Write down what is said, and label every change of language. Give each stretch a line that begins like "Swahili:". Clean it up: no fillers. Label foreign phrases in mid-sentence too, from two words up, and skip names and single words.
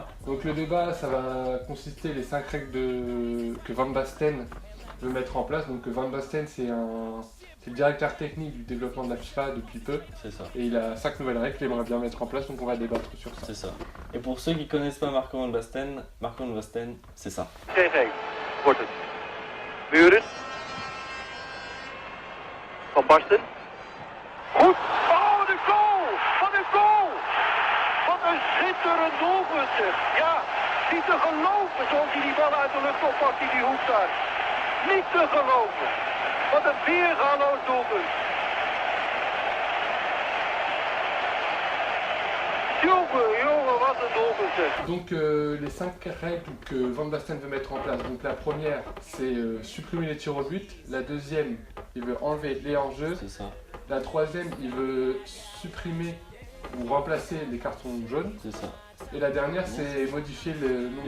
French: Donc le débat, ça va consister les 5 règles que Van Basten veut mettre en place. Donc Van Basten, c'est le directeur technique du développement de la FIFA depuis peu. C'est ça. Et il a 5 nouvelles règles qu'il aimerait bien mettre en place, donc on va débattre sur ça. C'est ça. Et pour ceux qui connaissent pas Marco van Basten, c'est ça.
Dutch: Geen regen, wordt het. Muren. Van Basten. Goed. Oh, de goal! Wat een goal! Wat een schitterend doelpunt zeg. Ja, niet te geloven zoals hij die bal uit de lucht oppakt in die hoek daar. Niet te geloven. Wat een weergaloos doelpunt. Jongen, wat een doelpunt zeg.
French: Donc les 5 règles que Van Basten veut mettre en place. Donc la première, c'est supprimer les tirs au but. La deuxième, il veut enlever les hors-jeux. C'est ça. La troisième, il veut supprimer ou remplacer les cartons jaunes. C'est ça. Et la dernière, c'est modifier le nombre